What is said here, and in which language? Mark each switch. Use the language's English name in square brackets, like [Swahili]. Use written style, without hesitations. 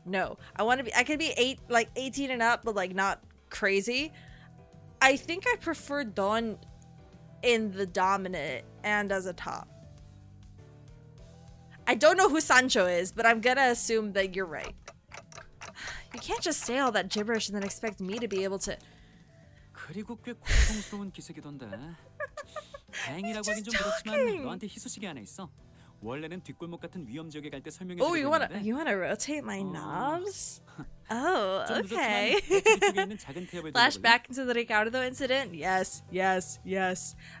[English] No, I want to be. I can be 18 and up, but like not crazy. I think I prefer Don in the dominant and as a top. I don't know who Sancho is, but I'm gonna assume that you're right. You can't just say all that gibberish and then expect me to be able to. [Korean] 그리고 꽤 고통스러운 기색이던데. 다행이라고 하긴 좀 그렇지만 너한테 희소식이 하나 있어. 원래는 뒷골목 같은 위험 지역에 갈 때 설명해 주려고 했는데. [English] Oh, you wanna rotate my knobs? Oh, okay. Flashback into the Ricardo incident? Yes, yes, yes.